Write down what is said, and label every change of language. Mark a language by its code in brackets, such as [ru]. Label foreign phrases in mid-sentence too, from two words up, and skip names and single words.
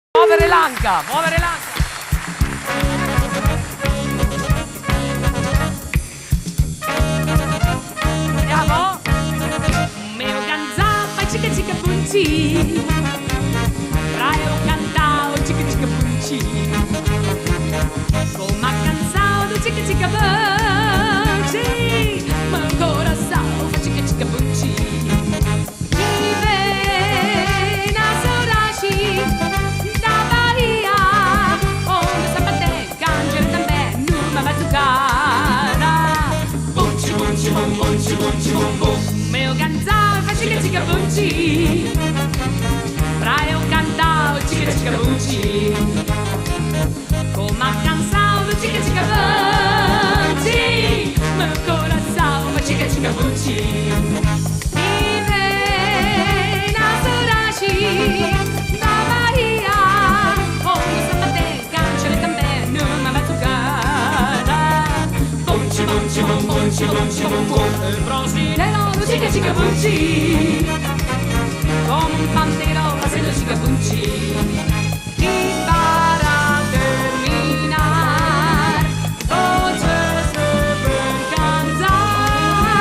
[it] muovere l'anca, muovere l'anca. Andiamo. [pt] Meu cantava chica chica punci, pra eu cantar o chica chica punci. Como a canção do chica chica punci, meu coração faz chica chica punci. E vem na saudade da Bahia, onde sapate canjere também numa batucada. Punci punci bum punci punci bum bum. Meu cantar faz chica chica punci, pra eu cantar o chica chica punci. Como a canção do chica chica punci, meu coração faz chica chica punci. E vem na saudade da Bahia, onde o sapate canjere também numa batucada. Punci punci bum punci punci bum bum. Brasileiro do [es] chica chica punci, como un pandero facendo chica punci. E para terminar, voces deben cantar.